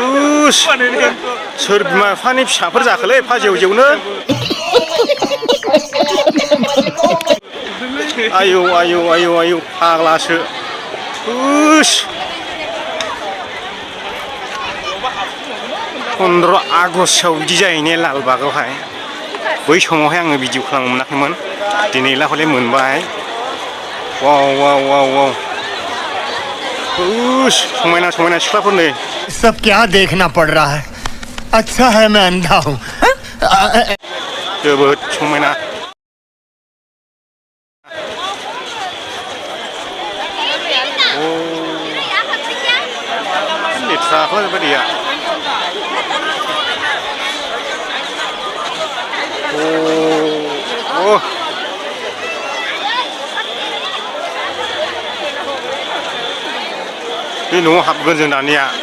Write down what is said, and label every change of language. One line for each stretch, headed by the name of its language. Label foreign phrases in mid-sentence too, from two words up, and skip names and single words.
Bodo: सोर बिमा बिफानि फिसाफोर जाखोलै एफा जेवनो आयौ फाग्लासो 15 आगस्टआव बिदि जाहैनाय लालबागावहाय बै समावहाय आङो भिडिअ खालामनो मोनाखैमोन दिनैला हले मोनबाय वाव समायना सिख्लाफोर नै
Hindi: सब क्या देखना पड़ रहा है अच्छा है मैं अंधा हूँ
Bodo: जोबोद समायना लेथ्राफोर बायदिया बे न'आव हाबगोन जों दानिया